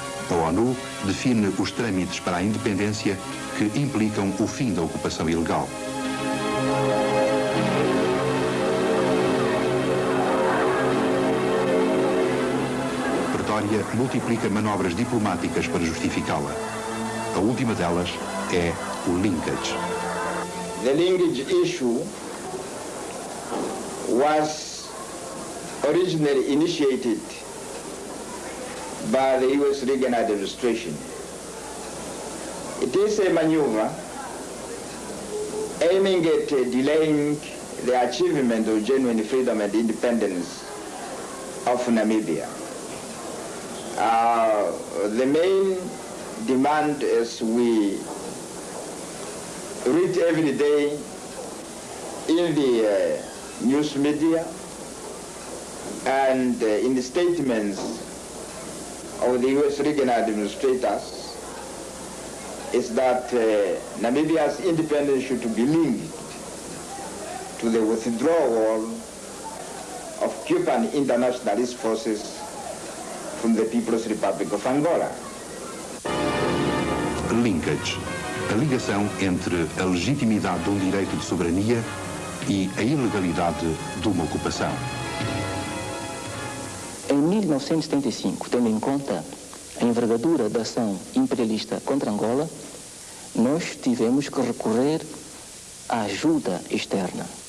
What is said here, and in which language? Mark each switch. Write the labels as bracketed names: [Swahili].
[Portuguese] A ONU define os trâmites para a independência que implicam o fim da ocupação ilegal. Pretória multiplica manobras diplomáticas para justificá-la. A última delas é o linkage. [English] The linkage issue was originally initiated by the U.S. Reagan administration. It is a maneuver aiming at delaying the achievement of genuine freedom and independence of Namibia. The main demand, as we read every day in the news media and in the statements of the U.S. Reagan administrators, is that Namibia's independence should be linked to the withdrawal of Cuban internationalist forces from the People's Republic of Angola. Linkage. [Portuguese] A ligação entre a legitimidade de um direito de soberania e a ilegalidade de uma ocupação. Em 1975, tendo em conta a envergadura da ação imperialista contra Angola, nós tivemos que recorrer à ajuda externa.